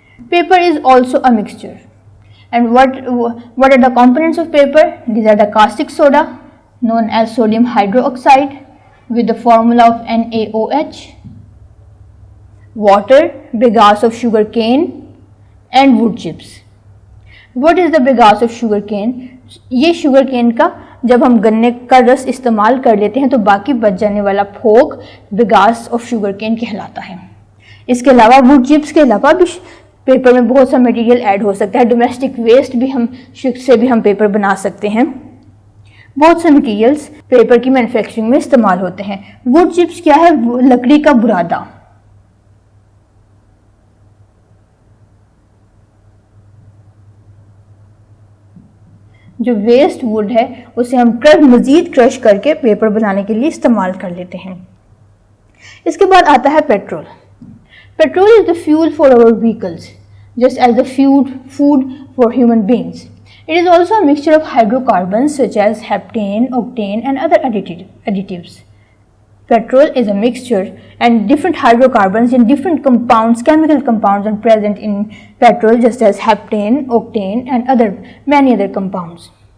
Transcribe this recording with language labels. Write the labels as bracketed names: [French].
[English] Paper is also a mixture. And what are the components of paper? These are the caustic soda, known as sodium hydroxide, with the formula of NaOH, water, bagasse of sugar cane, and wood chips. What is the bagasse of sugar cane? [Hindi] ये sugar cane का जब हम गन्ने का रस इस्तेमाल कर लेते हैं तो बाकी बच जाने वाला फोक bagasse of sugar cane कहलाता है. इसके अलावा वुड चिप्स के अलावा भी पेपर में बहुत सा मटेरियल ऐड हो सकता है. डोमेस्टिक वेस्ट भी से भी हम पेपर बना सकते हैं. बहुत से मटेरियल्स पेपर की मैन्युफैक्चरिंग में इस्तेमाल होते हैं. वुड चिप्स क्या है? लकड़ी का बुरादा. जो वेस्ट वुड है उसे हम मजीद क्रश करके पेपर बनाने के लिए इस्तेमाल कर लेते हैं. इसके बाद आता है petrol. [English] Petrol is the fuel for our vehicles, just as the food for human beings. It is also a mixture of hydrocarbons such as heptane, octane, and other additives. Petrol is a mixture, and different hydrocarbons in different compounds, chemical compounds, are present in petrol, just as heptane, octane, and many other compounds.